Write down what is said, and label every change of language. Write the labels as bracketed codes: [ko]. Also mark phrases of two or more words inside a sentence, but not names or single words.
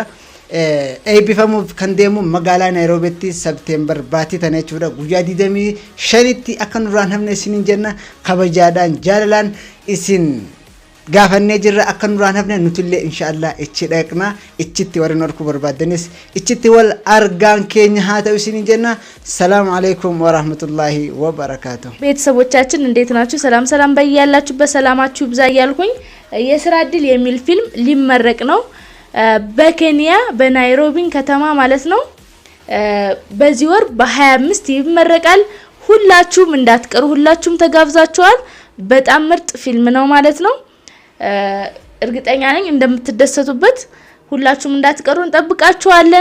[om] Eebbifamuuf kan deemu magaalaa Naayiroobiitti Septeembar baatii tana jechuudha guyyaa 25tti akka nurraan hafne isiniin jenna kabajaadhaan jaalalaan isin gaafannee jirra akka nurraan hafne nutillee inshaallah ichi dhaqna ichitti warri norku barbaadanis ichitti wal argaan keenya haa ta'u isiniin jenna. [ar] السلام عليكم ورحمة الله وبركاته። [am] ቤተሰቦቻችን እንዴት ናችሁ? ሰላም በያላችሁበት ሰላማችሁ ይብዛ እያልኩኝ የስራ እድል የሚል ፊልም ሊመረቅ ነው በኬንያ በናይሮቢ ከተማ ማለት ነው። በዚህ ወር በ25 ይመረቃል። ሁላችሁም እንዳትቀሩ፣ ሁላችሁም ተጋብዛችኋል። በጣም ምርጥ ፊልም ነው ማለት ነው። እርግጠኛ ነኝ እንደምትደሰቱበት። ሁላችሁም እንዳትቀሩ እንጠብቃችኋለን።